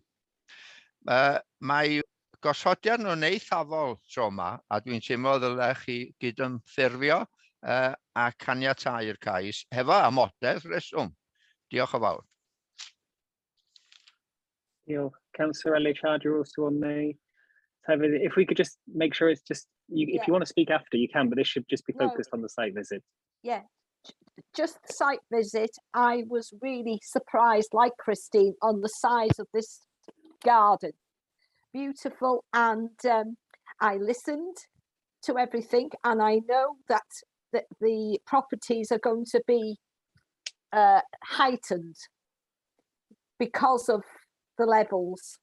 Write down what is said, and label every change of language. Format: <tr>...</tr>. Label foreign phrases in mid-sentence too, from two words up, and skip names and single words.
<cy>Mae gosodiad nhw'n eithafol tro yma, a dwi'n teimlo ddylai chi gydymffurfio a caniatáu'r CAIS hefo amodau'r reswm. Diolch yn fawr.</cy> <en>Diolch. Councillor LLANRHAEADR also on the. If we could just make sure it's just, if you want to speak after, you can, but this should just be focused on the site visit. Yeah, just the site visit. I was really surprised, like Christine, on the size of this garden. Beautiful, and I listened to everything, and I know that the properties are going to be heightened because of the levels.</en>